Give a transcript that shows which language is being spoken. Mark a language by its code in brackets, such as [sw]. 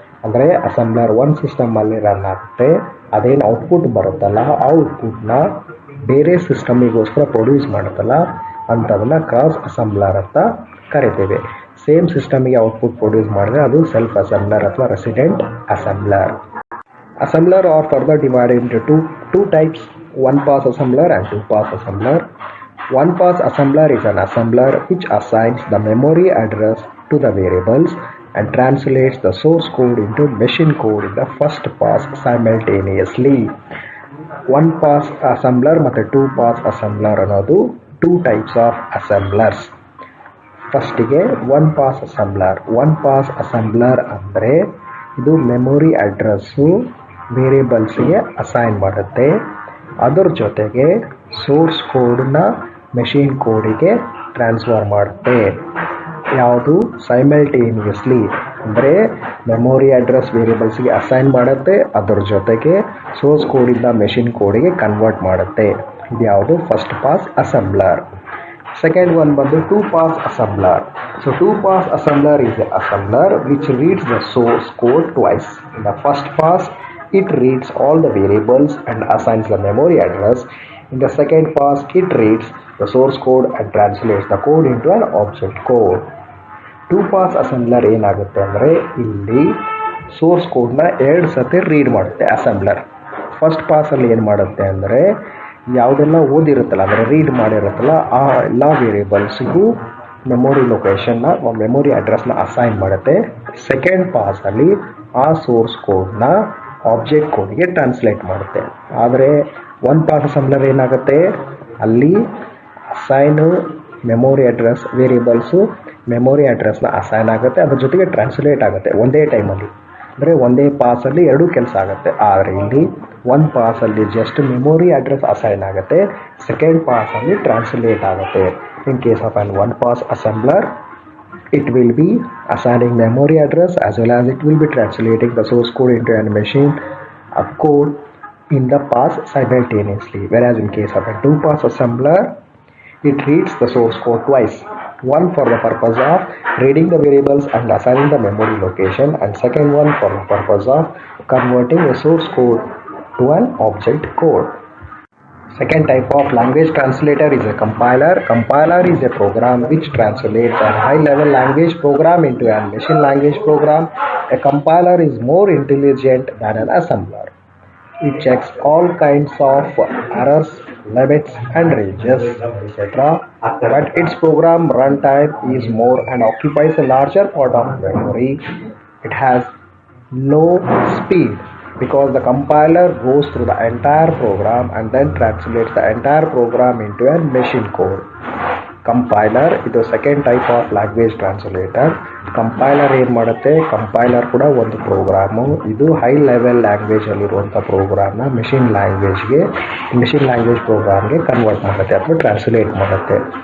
[kn] ಅಂದರೆ ಅಸೆಂಬ್ಲರ್ ಒಂದು ಸಿಸ್ಟಮಲ್ಲಿ ರನ್ ಆಗುತ್ತೆ, ಅದೇನು ಔಟ್ಪುಟ್ ಬರುತ್ತಲ್ಲ ಆ ಔಟ್ಪುಟ್ನ ಬೇರೆ ಸಿಸ್ಟಮಿಗೋಸ್ಕರ ಪ್ರೊಡ್ಯೂಸ್ ಮಾಡುತ್ತಲ್ಲ ಅಂಥದನ್ನ ಕ್ರಾಸ್ ಅಸೆಂಬ್ಲರ್ ಅಂತ ಕರಿತೀವಿ. ಸೇಮ್ ಸಿಸ್ಟಮ್ಗೆ ಔಟ್ಪುಟ್ ಪ್ರೊಡ್ಯೂಸ್ ಮಾಡಿದ್ರೆ ಅದು ಸೆಲ್ಫ್ ಅಸೆಂಬ್ಲರ್ ಅಥವಾ resident assembler. [en] Assembler are further divided into two types, one pass assembler and two pass assembler. One pass assembler is an assembler which assigns the memory address to the variables and translates the source code into machine code in the first pass simultaneously. One pass assembler [kn] ಮತ್ತು [en] two pass assembler [kn] ಅನ್ನೋದು [en] two types of assemblers. [kn] ಫಸ್ಟಿಗೆ [en] One pass assembler. [kn] One pass assembler ಅಂದರೆ ಇದು memory address ವೇರಿಯಬಲ್ಸ್ಗೆ assign ಮಾಡುತ್ತೆ, ಅದರ ಜೊತೆಗೆ source ಕೋಡನ್ನ machine ಕೋಡಿಗೆ transfer ಮಾಡುತ್ತೆ. ಯಾವುದು ಸೈಮಲ್ಟೇನಿಯಸ್ಲಿ ಅಂದರೆ ಮೆಮೊರಿ ಅಡ್ರೆಸ್ ವೇರಿಯಬಲ್ಸ್ಗೆ ಅಸೈನ್ ಮಾಡುತ್ತೆ, ಅದರ ಜೊತೆಗೆ ಸೋರ್ಸ್ ಕೋಡಿಂದ ಮೆಷಿನ್ ಕೋಡಿಗೆ ಕನ್ವರ್ಟ್ ಮಾಡುತ್ತೆ. ಇದು ಯಾವುದು [en] First pass assembler. Second one [kn] ಬಂದು [en] two pass assembler. So two pass assembler is an assembler which reads the source code twice. In the first pass it reads all the variables and assigns the memory address. In the second pass it reads the source code and translates the code into an object code. [kn] Two pass assembler ಏನಾಗುತ್ತೆ ಅಂದರೆ ಇಲ್ಲಿ source ಕೋಡ್ನ ಎರಡು ಸತಿ read ಮಾಡುತ್ತೆ assembler. First ಪಾಸಲ್ಲಿ ಏನು ಮಾಡುತ್ತೆ ಅಂದರೆ ಯಾವುದೆಲ್ಲ ಓದಿರುತ್ತಲ್ಲ ಅಂದರೆ ರೀಡ್ ಮಾಡಿರುತ್ತಲ್ಲ ಆ ಎಲ್ಲ ವೇರಿಯಬಲ್ಸಿಗೂ ಮೆಮೊರಿ ಲೊಕೇಶನ್ನ ಮೆಮೊರಿ ಅಡ್ರೆಸ್ನ ಅಸೈನ್ ಮಾಡುತ್ತೆ. ಸೆಕೆಂಡ್ ಪಾಸಲ್ಲಿ ಆ ಸೋರ್ಸ್ ಕೋಡ್ನ ಆಬ್ಜೆಕ್ಟ್ ಕೋಡ್ಗೆ ಟ್ರಾನ್ಸ್ಲೇಟ್ ಮಾಡುತ್ತೆ. ಆದರೆ ಒನ್ ಪಾಸ್ ಅಸೆಂಬ್ಲರ್ ಏನಾಗುತ್ತೆ, ಅಲ್ಲಿ ಅಸೈನು ಮೆಮೊರಿ ಅಡ್ರೆಸ್ ವೇರಿಯಬಲ್ಸು ಮೆಮೊರಿ ಅಡ್ರೆಸ್ನ ಅಸೈನ್ ಆಗುತ್ತೆ, ಅದ್ರ ಜೊತೆಗೆ ಟ್ರಾನ್ಸ್ಲೇಟ್ ಆಗುತ್ತೆ ಒಂದೇ ಟೈಮಲ್ಲಿ. ಅಂದರೆ ಒಂದೇ ಪಾಸಲ್ಲಿ ಎರಡೂ ಕೆಲಸ ಆಗುತ್ತೆ. ಆದರೆ ಇಲ್ಲಿ ಒಂದು ಪಾಸಲ್ಲಿ ಜಸ್ಟ್ ಮೆಮೊರಿ ಅಡ್ರೆಸ್ ಅಸೈನ್ ಆಗುತ್ತೆ, ಸೆಕೆಂಡ್ ಪಾಸಲ್ಲಿ ಟ್ರಾನ್ಸ್ಲೇಟ್ ಆಗುತ್ತೆ. [en] In case of an one pass assembler it will be assigning memory address as well as it will be translating the source code into an machine code in the pass simultaneously. Whereas in case of a two pass assembler, it reads the source code twice. One for the purpose of reading the variables and assigning the memory location, and second one for the purpose of converting a source code to an object code. Second type of language translator is a compiler. Compiler is a program which translates a high-level language program into a machine language program. A compiler is more intelligent than an assembler. It checks all kinds of errors, limits and ranges, etc. But its program runtime is more and occupies a larger part of memory. It has low speed because the compiler goes through the entire program and then translates the entire program into a machine code. Compiler [kn] ಇದು [en] Second type of language translator. [kn] Compiler ಏನು ಮಾಡುತ್ತೆ, compiler ಕೂಡ ಒಂದು programme. ಇದು high level ಲ್ಯಾಂಗ್ವೇಜಲ್ಲಿರುವಂಥ ಪ್ರೋಗ್ರಾಮ್ನ machine language ಪ್ರೋಗ್ರಾಮ್ಗೆ convert ಮಾಡುತ್ತೆ ಅಥವಾ translate ಮಾಡುತ್ತೆ.